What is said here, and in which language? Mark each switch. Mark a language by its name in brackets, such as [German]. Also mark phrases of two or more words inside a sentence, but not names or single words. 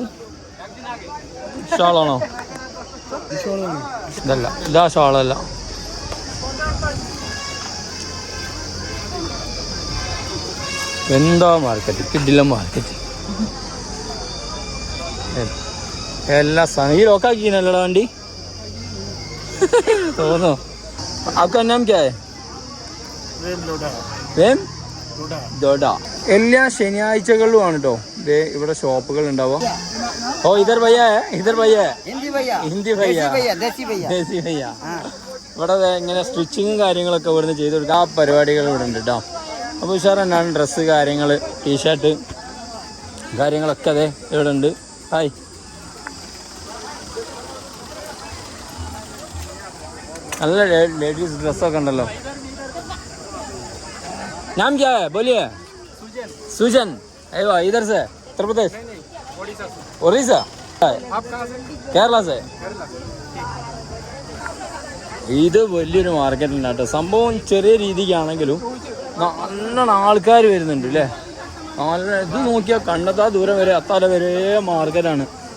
[Malayalam] ഷാളാണോ? ഇതല്ല, ഇതാ ഷാളല്ല. എന്താ മാർക്കറ്റ്, കിഡില്ല മാർക്കറ്റ്. എല്ലാ സാധനം ഈ ലോക്കാക്കിനല്ലടാ വണ്ടി തോന്നോ? [Hindi] आपका नाम क्या है? വേം ദോഡ. [Malayalam] എല്ലാ ശനിയാഴ്ചകളിലുമാണ് കേട്ടോ ഇവിടെ ഷോപ്പുകൾ ഉണ്ടാവുക. [Hindi] ओ इधर भैया इधर भैया हिंदी भैया हिंदी भैया देसी भैया देसी भैया. [Malayalam] ഇവിടെ ഇങ്ങനെ സ്റ്റിച്ചിങ്ങും കാര്യങ്ങളൊക്കെ ഇവിടുന്ന് ചെയ്ത് കൊടുക്കുക. ആ പരിപാടികൾ ഇവിടെ ഉണ്ട് കേട്ടോ. അപ്പോൾ ഉഷാർ തന്നെയാണ്. ഡ്രസ്സ് കാര്യങ്ങൾ, ടീഷർട്ട് കാര്യങ്ങളൊക്കെ അതെ ഇവിടെ ഉണ്ട്. ഹായ്, നല്ല ലേഡീസ് ഡ്രസ്സൊക്കെ ഉണ്ടല്ലോ. [Hindi] नाम क्या है बोलिए? सुजन. अरे इधर से उत्तर प्रदेश, उड़ीसा, കേരള से. [Malayalam] ഇത് വലിയൊരു മാർക്കറ്റ് ഉണ്ട് കേട്ടോ. സംഭവം ചെറിയ രീതിക്കാണെങ്കിലും നല്ലോണം ആൾക്കാർ വരുന്നുണ്ട് അല്ലേ. നല്ല ഇത് നോക്കിയാൽ കണ്ടെത്താ ദൂരം വരെ അത്താല വരെ മാർക്കറ്റാണ്.